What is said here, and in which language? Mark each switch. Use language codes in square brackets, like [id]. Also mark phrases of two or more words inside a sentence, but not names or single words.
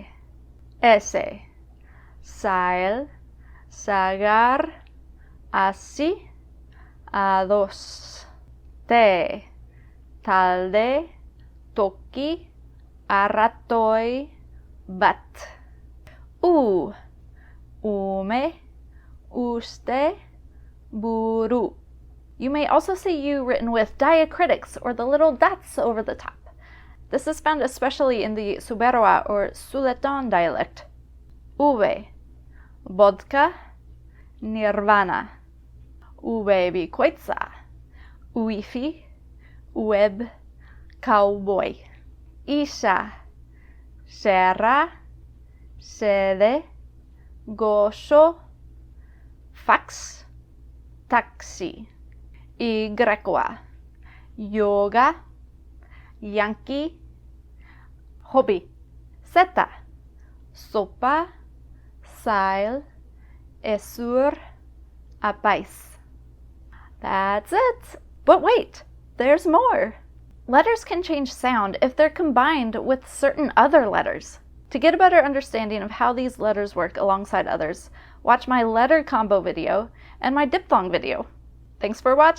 [eu] S, sael, sagar, así, a dos. T, talde, toki, aratoi, bat. U, ume, uste, buru. [en] You may also see U written with diacritics or the little dots over the top. This is found especially in the Suberoa or Suletan dialect. [eu] V, vodka, nirvana. V, bikoitza, uifi, web, cowboy. Isha, serra, sede, gosho, fax, taxi. Y, yoga, yankee, hobby. Zeta, sopa, sail, esur, apais. [en] That's it! But wait, there's more! Letters can change sound if they're combined with certain other letters. To get a better understanding of how these letters work alongside others, watch my letter combo video and my diphthong video.